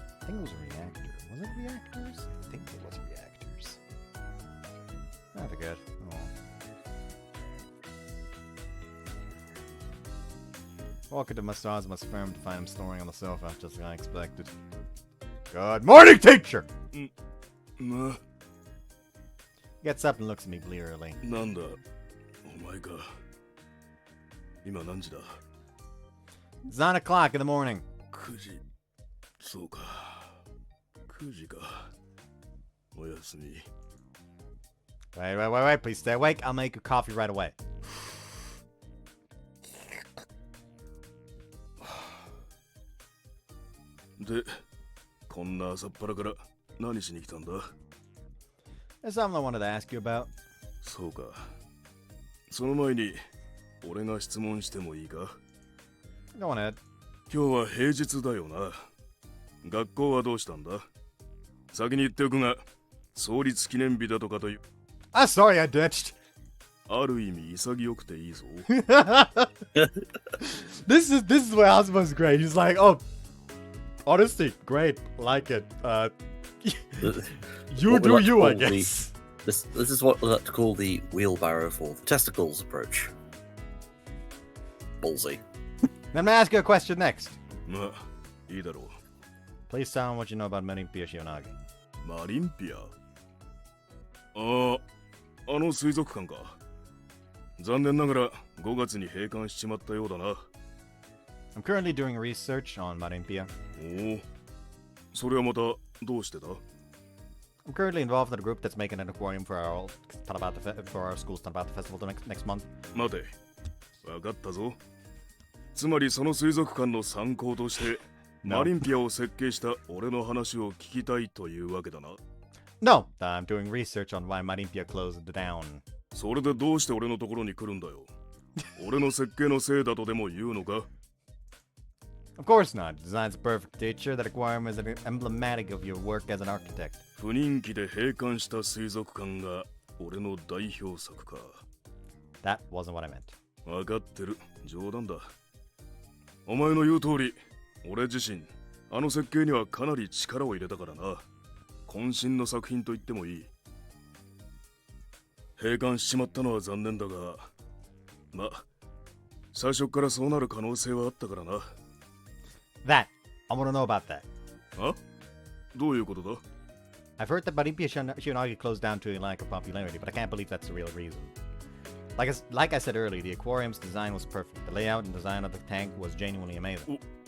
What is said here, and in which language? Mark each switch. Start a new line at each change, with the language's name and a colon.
English: think it was a reactor. Was it reactors? I think it was reactors. I forget. Oh. Walk into Mr. Ozma's firm to find him snoring on the sofa, just like I expected. Good morning, teacher! Gets up and looks at me blearily.
Japanese: なんだお前か今何時だ
English: It's 9 o'clock in the morning.
Japanese: 9時そうか9時かおやすみ
English: Wait, please stay awake. I'll make you coffee right away.
Japanese: でこんな朝っぱらから何しに来たんだ
English: There's something I wanted to ask you about.
Japanese: そうかその前に俺が質問してもいいか
English: Go on ahead.
Japanese: 今日は平日だよな学校はどうしたんだ先に言っておくが創立記念日だとかという
English: I'm sorry I ditched.
Japanese: ある意味潔くていいぞ
English: This is where Ozma's great. He's like, oh, honestly, great, like it. You What we do like to you, I call guess. This is what we like to call the wheelbarrow for the testicles approach. Ballsy. Let me ask you a question next.
Japanese: まあいいだろ
English: Please tell me what you know about Marimpia Shionagi.
Japanese: うマリンピアあの水族館か残念ながら5月に閉館しちまったようだな
English: I'm currently doing research on Marimpia.
Japanese: おおそれはまたどうしてだ
English: I'm currently involved in a group that's making an aquarium for our school's Tanabata Festival next month.
Japanese: 待てわかったぞつまりその水族館の参考としてマリンピアを設計した俺の話を聞きたいというわけだな
English: No, I'm doing research on why Marimpia closed down.
Japanese: それでどうして俺のところに来るんだよ俺の設計のせいだとでも言うのか
English: Of course not. Design's a perfect teacher. That aquarium is emblematic of your work as an architect.
Japanese: 不人気で閉館した水族館が俺の代表作か
English: That wasn't what I meant.
Japanese: 分かってる冗談だお前の言う通り俺自身あの設計にはかなり力を入れたからな渾身の作品と言ってもいい閉館しちまったのは残念だがまあ最初からそうなる可能性はあったからな
English: That. I want to know about that.
Japanese: あどういうことだ
English: I've heard that Marimpia Shionagi closed down to a lack of popularity, but I can't believe that's the real reason. Like I said earlier, the aquarium's design was perfect. The layout and design of the tank was genuinely amazing.